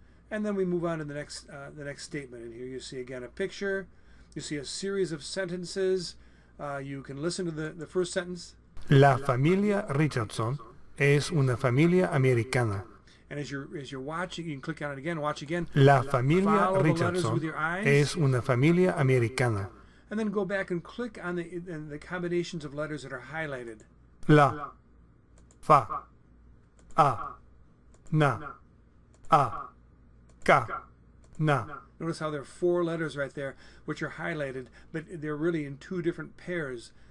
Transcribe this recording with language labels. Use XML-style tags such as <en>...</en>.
<en>And then we move on to the next statement. And here you see again a picture. You see a series of sentences. You can listen to the first sentence.</en> <es>La familia Richardson es una familia americana.</es> <en>And as you're watching, you can click on it again, watch again.</en> <es>La familia</es> <en>Follow the letters</en> <es>Richardson</es> <en>with your eyes.</en> <es>es una familia americana.</es> <en>And then go back and click on the combinations of letters that are highlighted.</en> <es>La. Fa. A. Na. A. Ka. Na.</es> <en>Notice how there are 4 letters right there, which are highlighted, but they're really in 2 different pairs.</en>